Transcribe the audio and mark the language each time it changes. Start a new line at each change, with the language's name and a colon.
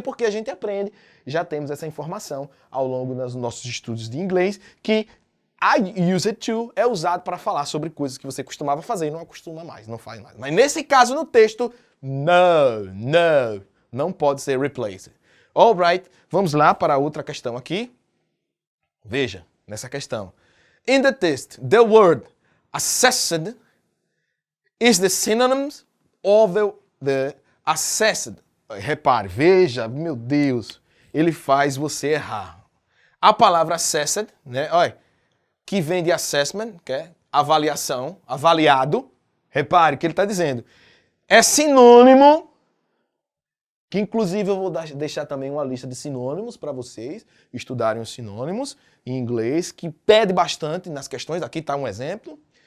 Portuguese: Porque a gente aprende, já temos essa informação ao longo dos nossos estudos de inglês, que
English: I use to
Portuguese: é usado para falar sobre coisas que você costumava fazer e não acostuma mais, não faz mais. Mas nesse caso, no texto, não pode ser replaced.
English: Alright,
Portuguese: vamos lá para outra questão aqui. Veja, nessa questão.
English: In the text, the word assessed is the synonyms of the assessed.
Portuguese: Repare, veja, meu Deus, ele faz você errar. A palavra assessed, né, olha, que vem de assessment, que é avaliação, avaliado. Repare que ele está dizendo, é sinônimo, que inclusive eu vou deixar também uma lista de sinônimos para vocês estudarem os sinônimos em inglês, que pede bastante nas questões. Aqui está um exemplo.